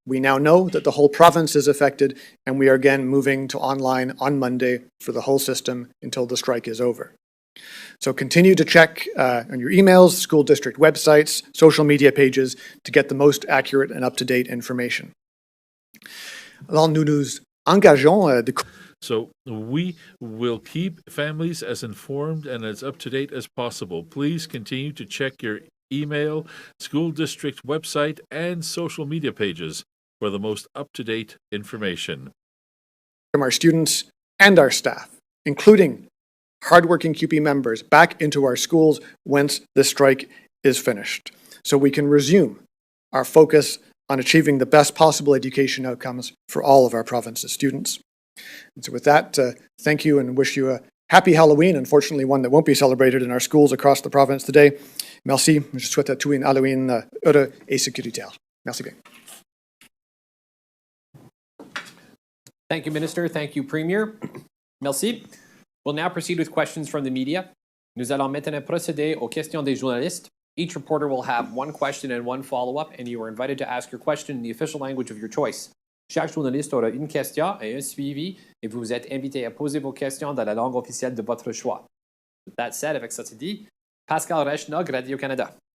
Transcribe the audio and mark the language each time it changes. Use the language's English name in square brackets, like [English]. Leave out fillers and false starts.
[English] We now know that the whole province is affected, and we are again moving to online on Monday for the whole system until the strike is over. So continue to check on your emails, school district websites, social media pages to get the most accurate and up-to-date information. [French] Alors nous nous engageons de... [English] So we will keep families as informed and as up-to-date as possible. Please continue to check your email, school district website, and social media pages for the most up-to-date information. From our students and our staff, including hardworking CUPE members, back into our schools once this strike is finished, so we can resume our focus on achieving the best possible education outcomes for all of our province's students. And so with that, thank you and wish you a happy Halloween, unfortunately one that won't be celebrated in our schools across the province today. [French] Merci, je souhaite à tous un Halloween heureux et sécuritaire. Merci bien. [English] Thank you, Minister. Thank you, Premier. Merci. We'll now proceed with questions from the media. [French] Nous allons maintenant procéder aux questions des journalistes. [English] Each reporter will have one question and one follow-up, and you are invited to ask your question in the official language of your choice. [French] Chaque journaliste aura une question et un suivi, et vous êtes invité à poser vos questions dans la langue officielle de votre choix. [English] That said, [French] avec ça dit, [English] Pascal Rechnog, Radio-Canada.